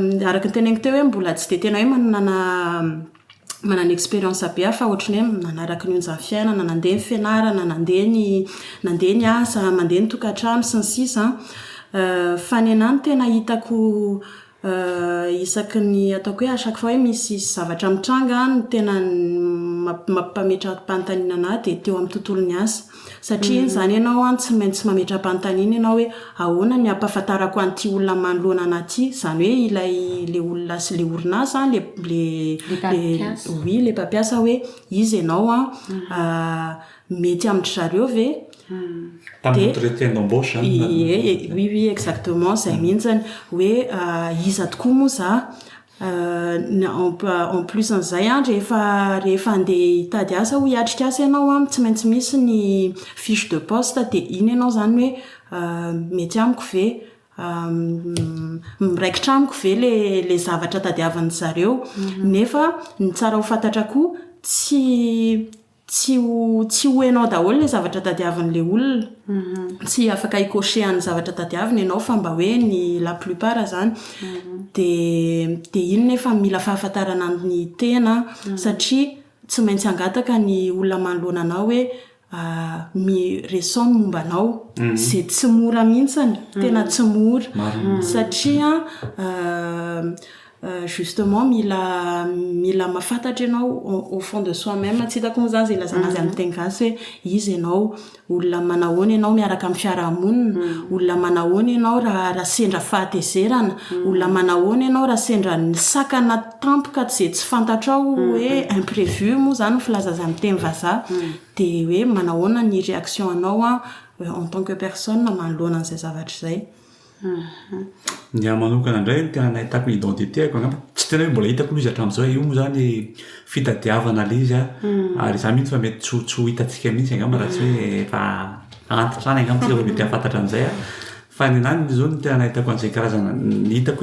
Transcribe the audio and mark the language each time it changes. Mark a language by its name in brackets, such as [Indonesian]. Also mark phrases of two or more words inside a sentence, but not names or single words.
[Malagasy] ny teneniko teo hoe mbola tsy de tena hoe manana expérience be fa ohatrany hoe nanaraka ny onjany fiainana nandeha ny fianarana nandeha ny asa mandeha ny tokantrano sy ny sisa fa ny anany tena hitako isaky ny ataoko hoe [French] à chaque fois [Malagasy] hoe misy zavatra mitranga no tena mampametraka mpanontanina anahy de teo amin'ny tontolon'ny asa satria zany ianao tsy maintsy mametra mpanontanina ianao hoe ahoana ny ampahafantarako an'ity olona manoloana anaty zany hoe ilay le olona sy le orinasa le mpampiasa hoe izy ianao mety amin'ny zareo ve [French] entretien d'embauche oui exactement [Malagasy] zay mintsany hoe iza tokoa moa za [French] en plus [Malagasy] an'izay rehefa andeha hitady asa ho hiatrika asa ianao tsy maintsy misy ny [French] fiche de poste [Malagasy] de iny ianao zany hoe mety amiko ve miraikitra amiko ve le zavatra tadiavan'ny zareo nefa ny tsara ho fantatra koa tsy ho enao daholo le zavatra tadiavin'le olona tsy afaka ikosehan'ny zavatra tadiavina ianao fa mba hoe ny [French] la plupart [Malagasy] zany de iny nefa mila fahafantarana ny tena satria tsy maintsy angataka ny olona manoloana anao hoe miresona momba anao zay tsy mora mihitsiny tena tsy mora satria justement mila mafantatra ianao [French] au fond de soi-même [Malagasy] tsy hitako moa zany zay lazana azy amin'ny teny gasy hoe izy ianao olona manahoana ianao miaraka amin'ny fiarahamonina olona manahoana ianao raha sendra fahatezerana olona manahoana ianao raha sendra ny sakana tampoka zay tsy fantatrao hoe imprévu moa zany filaza azy amin'ny teny vazaha de hoe manahoana ny réaction anao [French] en tant que personne [Malagasy] manoloana an'izay zavatra izay ny manokana indray tena nahitako identitéko angamba tsy tena hoe mbola hitako aloha izy hatramin'izao io moa zany fitadiavana le izy ary za mihitsy fa mety tsy hitantsika mihitsy angamba raha tsy hoe efa antitra any angamba tsika mety hafantatra an'izay fa ny anany zao ny tena nahitako an'izay karazana ny hitako